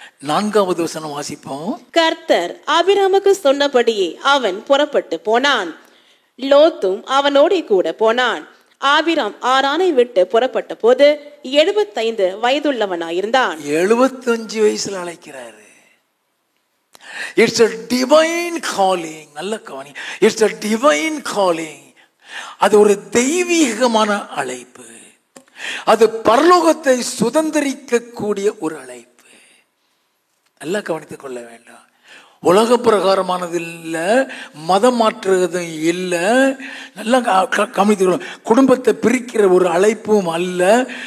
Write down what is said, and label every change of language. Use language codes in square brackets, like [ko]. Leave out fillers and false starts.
[ta] 4வது வசனம் வாசிப்போம். கர்த்தர் ஆபிராமுக்கு சொன்னபடியே அவன் புறப்பட்டு போனான், லோத்தும் அவனோட கூட போனான். ஆபிராம் ஆரானை விட்டு புறப்பட்ட போது 75 வயதுள்ளவனாயிருந்தான். 75 வயசுல அழைக்கிறாரு. [en] It's a divine calling. [ta] நல்ல கவனி. [en] It's a divine calling. [ta] அது ஒரு தெய்வீகமான அழைப்பு. அது பரலோகத்தை சுதந்திரிக்க கூடிய ஒரு அழைப்பு. நல்லா கவனித்துக் கொள்ள வேண்டாம். உலக பிரகாரமானது இல்லை, மதம் மாற்றுவதும் இல்லை. நல்லா கவனித்துக்கணும். குடும்பத்தை பிரிக்கிற ஒரு அழைப்பும் அல்ல.